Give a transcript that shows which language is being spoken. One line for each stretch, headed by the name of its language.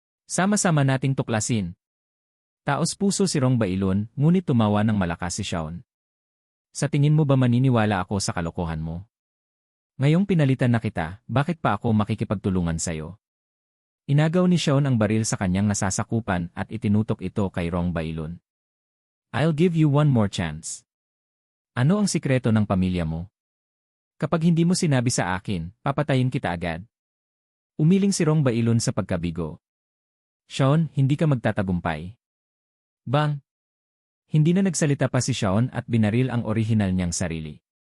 Filipino: Sama-sama nating tuklasin. Taos puso si Rong Bailon, ngunit tumawa ng malakas si Sean. Sa tingin mo ba maniniwala ako sa kalokohan mo? Ngayong pinalitan na kita, bakit pa ako makikipagtulungan sa'yo? Inagaw ni Sean ang baril sa kanyang nasasakupan at itinutok ito kay Rong Bailon.
English: I'll give you one more chance.
Filipino: Ano ang sikreto ng pamilya mo? Kapag hindi mo sinabi sa akin, papatayin kita agad. Umiling si Rong Bailon sa pagkabigo. Sean, hindi ka magtatagumpay. Bang! Hindi na nagsalita pa si Sean at binaril ang orihinal niyang sarili.